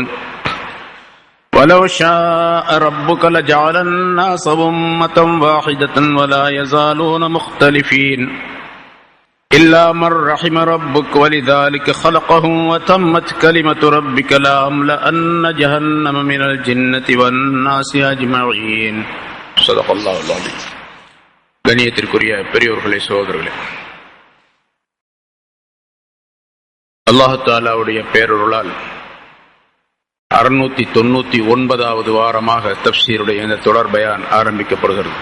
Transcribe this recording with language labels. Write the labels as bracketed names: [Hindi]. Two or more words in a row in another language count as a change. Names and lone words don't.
[Arabic] ولو شاء ربك لجعل الناس أمة واحدة ولا يزالون مختلفين إلا من رحم ربك ولذلك خلقهم وتمت كلمة ربك لأملأن جهنم من الجنة والناس أجمعين. صدق الله العليم. [Tamil] கண்ணியத்திற்குரிய பெரியோர்களே, சகோதரர்களே, அல்லாஹ் தஆலாவுடைய பேரருளால் 699வது வாரமாக தஃப்சீருடைய இந்த தொடர் பயான் ஆரம்பிக்கப்படுகிறது.